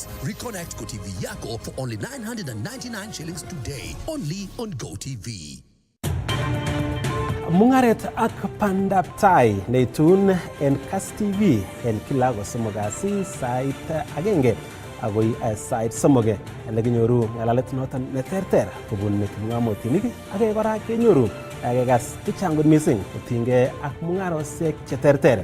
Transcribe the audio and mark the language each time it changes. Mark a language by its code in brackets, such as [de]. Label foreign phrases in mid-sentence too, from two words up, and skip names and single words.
[en] Reconnect GoTV Yako for only 999 shillings today. Only on GoTV. [kln] Mungaret ak pandab tai neitun en Kass TV en kila kosomok kasi sait agenge agoi sait somoge elekinyoru ngalalet noton neterter kobun kipng'omotinik ak kora kenyoru kekas chechang kot missing kotinygei ak mung'arosiek cheterter.